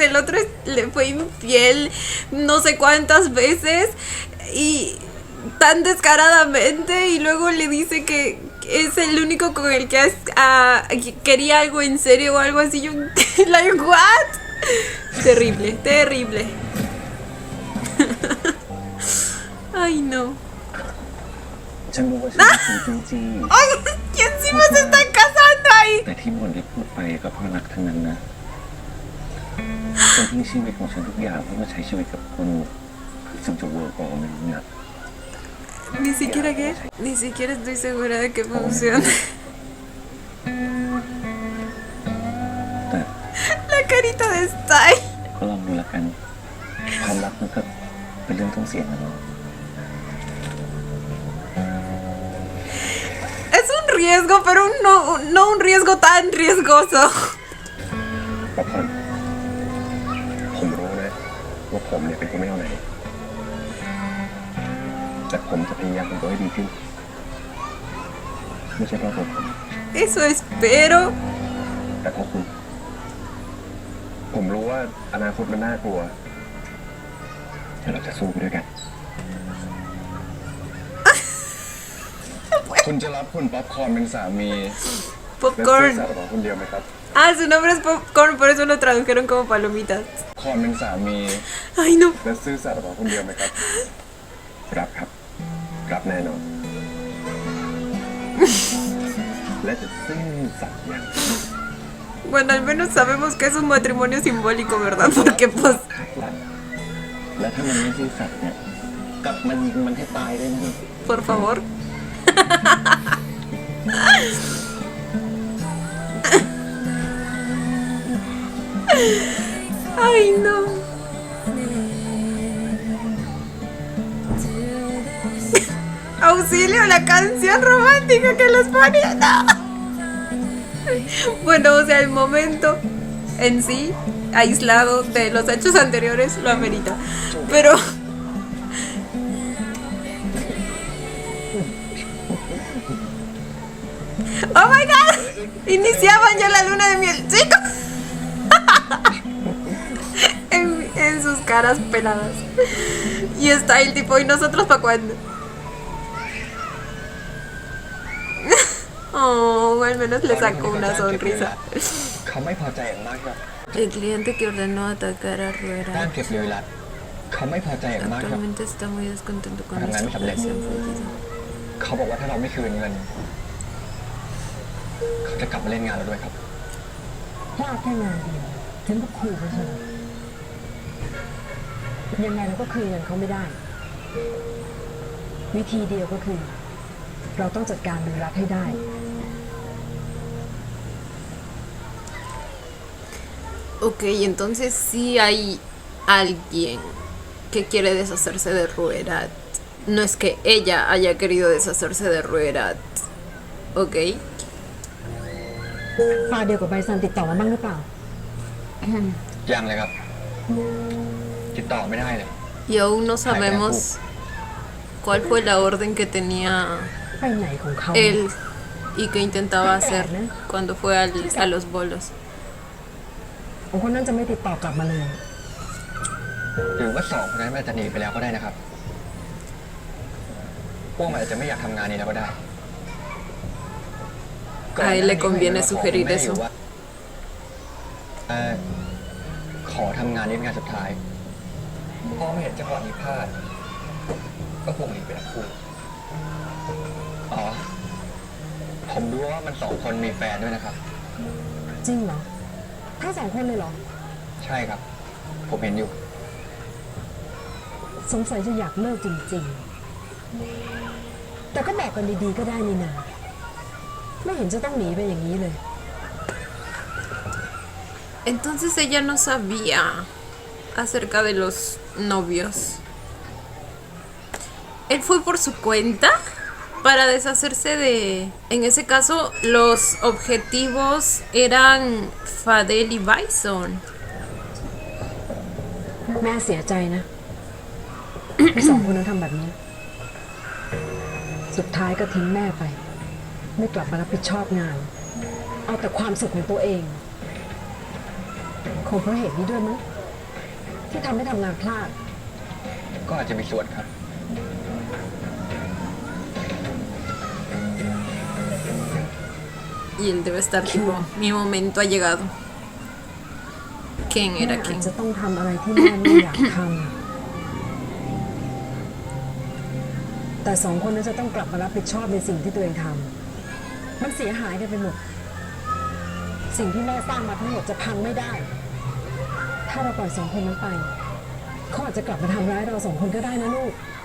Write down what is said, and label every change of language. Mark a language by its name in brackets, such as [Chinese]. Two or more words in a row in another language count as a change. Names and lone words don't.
[Spanish] El otro le fue infiel no sé cuántas veces y tan descaradamente, y luego le dice que es el único con el que quería algo en serio o algo así. [English] Yo, like, what? Terrible, terrible. [Spanish] Ay, no. [Thai] ฉันรู้ว่าฉันไม่จริงจริง [Spanish] Ay, y encima se están casando ahí. [Thai] แต่ที่หมดที่พูดไปก็เพราะรักทั้งนั้นนะฉันทิ้งชีวิตของฉันทุกอย่างเพื่อมาใช้ชีวิตกับคุณซึ่งจะเวิร์กออกไม่รู้นะ [Spanish] Ni siquiera que, ni siquiera estoy segura de que funcione. [Thai] แต่ [Spanish] La carita de Style. [Thai] ก็ลองดูละกันความรักมันก็เป็นเรื่องต้องเสี่ยงนะเนาะ [Spanish] Es un riesgo, pero no un riesgo tan riesgoso. [Thai] ป๊อปคอร์นผมรู้นะว่าผมเนี่ยเป็นคนไม่เอาไหนแต่ผมจะพยายามทำตัวให้ดีขึ้นไม่ใช่เพราะผม [Spanish] Eso espero. [Thai] แต่เพราะคุณผมรู้ว่าอนาคตมันน่ากลัวแต่เราจะสู้ไปด้วยกัน คุณจะรับคุณป๊อปคอร์นเป็นสามีและซื่อ Popcorn. สัตย์ต่อคนเดียวไหมครับ [Spanish] Ah, su nombre es Popcorn, por eso lo tradujeron como palomitas. [Thai] คอร์นเป็นสามี [Spanish] Ay, no. [Thai] และซื่อสัตย์ต่อคนเดียวไหมครับรับครับรับแน่นอน และจะซื่อสัตย์อย่าง [Spanish] Bueno, al menos sabemos que es un matrimonio simbólico, ¿verdad? Porque pues... [Thai] และถ้ามันไม่ซื่อสัตย์เนี่ยกลับมายิงมันให้ตายได้นะ [Spanish] Por favor. Ay, no. Auxilio, la canción romántica que les ponía. No. Bueno, o sea, el momento en sí, aislado de los hechos anteriores, lo amerita. Pero... [English] ¡Oh my god! [Spanish] Iniciaban ya la luna de miel, chicos. En sus caras peladas. Y está el tipo, ¿y nosotros para cuándo? Oh, al menos le sacó una sonrisa. [Thai] เขาไม่พอใจอย่างมากครับ [Spanish] El cliente que ordenó atacar a [Thai] ด้าน Ruera เก็บเรือรัดเขาไม่พอใจอย่างมากครับ [Spanish] actualmente está muy descontento con Para nuestra ganar mi operación fallida. [Thai] เขาบอกว่าถ้าเราไม่คืนเงินเขาจะกลับมาเล่นงานเราด้วยครับ พลาดแค่งานเดียวถึงกับขู่ไปเลยยังไงเราก็คืนเงินเขาไม่ได้ วิธีเดียวก็คือ เราต้องจัดการดูรัฐให้ได้ [Spanish] Ok, entonces sí hay alguien que quiere deshacerse de Ruerat. No es que ella haya querido deshacerse de Ruerat. Ok. [Thai] ฝ่ายเดียวกับใบซันติดต่อมาบ้างหรือเปล่า ยังเลยครับ ติดต่อไม่ได้เลย [Spanish] Y aún no sabemos cuál fue la orden que tenía [Thai] ไปไหนของเขา [Spanish] él y que intentaba hacer cuando fue a los bolos. [Thai] คนนั้นจะไม่ติดต่อกลับมาเลย หรือว่าสองคนนั้นมันอาจจะหนีไปแล้วก็ได้นะครับ พวกมันอาจจะไม่อยากทำงานนี้แล้วก็ได้ [Spanish] A él le conviene sugerir eso. [Thai] ขอทำงานนี้เป็นงานสุดท้ายพอไม่เห็นจังหวะนี้พลาด ก็คงหนีไปทั้งคู่อ๋อ ผมรู้ว่ามันสองคนมีแฟนด้วยนะครับ จริงเหรอทั้งสองคนเลยเหรอ ใช่ครับ ผมเห็นอยู่ สงสัยจะอยากเลิกจริงๆ แต่ก็บอกกันดีๆก็ได้นี่นาไม่เห็นจะต้องหนีไปอย่างนี้เลย [Spanish] Entonces ella no sabía acerca de los novios. Él fue por su cuenta para deshacerse de... En ese caso, los objetivos eran Fadel y Bison. [Thai] แม่เสียใจนะ ที่สองคนนั้นทำแบบนี้ สุดท้ายก็ทิ้งแม่ไป ไม่กลับมารับผิดชอบงาน เอาแต่ความสุขของตัวเอง คงเพราะเหตุนี้ด้วยมั้งที่ทำให้ทำงานพลาด ก็อาจจะมีส่วนครับ [Spanish] Y él debe estar tipo, mi momento ha llegado. ¿Quién [Thai] แม่ [Spanish] era [Thai] อาจ [Spanish] quién? [Thai] จะต้องทำอะไรที่แม่ไม่อยากทำ แต่สองคนนั้นจะต้องกลับมารับผิดชอบในสิ่งที่ตัวเองทำ มันเสียหายกันไปหมด สิ่งที่แม่สร้างมาทั้งหมดจะพังไม่ได้ ถ้าเราปล่อยสองคนนั้นไป เขาอาจจะกลับมาทำร้ายเราสองคนก็ได้นะลูก